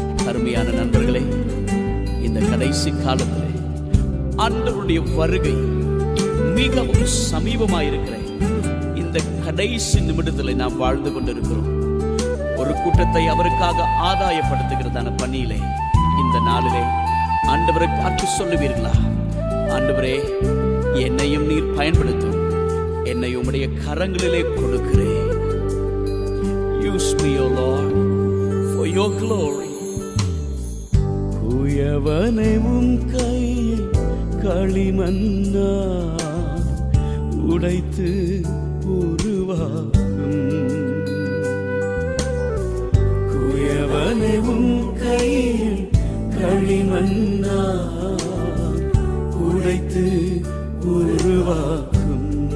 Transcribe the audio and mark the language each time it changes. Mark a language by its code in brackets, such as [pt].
[ta] அருமையான நண்பர்களே, இந்த கடைசி காலத்தில் ஆண்டவருடைய வருகை மிகவும் சமீபமாயிருக்கிற இந்த கடைசி நிமிடத்தில் நாம் வாழ்ந்து கொண்டிருக்கிறோம். ஒரு கூட்டத்தை அவருக்காக ஆதாயப்படுத்துகிறதான பணியிலே இந்த நாளிலே ஆண்டவரை பார்த்து சொல்லுவீர்களா, ஆண்டவரே என்னையும் நீர் பயன்படுத்தும், என்னை உம்முடைய கரங்களிலே கொடுக்கிறேன். [en] Use me, O Lord, for your glory. [ta] குயவனை உம் கையில் களிமண்ணா உடைத்து உருவாக்கும். குயவனை உம் கையில் களிமண்ணா உடைத்து உருவாக்கும்.